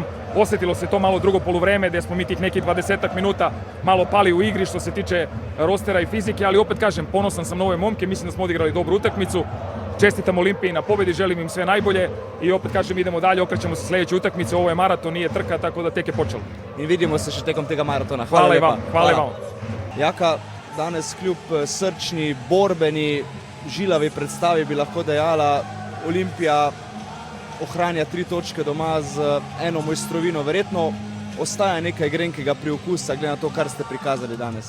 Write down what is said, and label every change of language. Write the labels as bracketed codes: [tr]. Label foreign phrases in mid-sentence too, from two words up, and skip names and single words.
[sr] Osjetilo se to malo drugo poluvreme gde smo mi tih nekih 20 minuta malo pali u igri što se tiče rostera i fizike, ali opet kažem, ponosan sam na ove momke, mislim da smo odigrali dobru utakmicu. Čestitam Olimpiji na pobedi, želim im sve najbolje i opet kažem, idemo dalje, okrećemo se sljedeće utakmice, ovo je maraton, nije trka, tako da tek je počelo. [sl] In vidimo se še tekom tega maratona. [sr] Hvala i vam. Hvala i vam. [sl] Jaka, danes kljub srčni, borbeni, žilavi predstavi bi lahko dejala, Olimpija ohranja 3 točke doma z eno mojstrovino. Verjetno ostaja nekaj grenkega priokusa, glede na to, kar ste prikazali danes.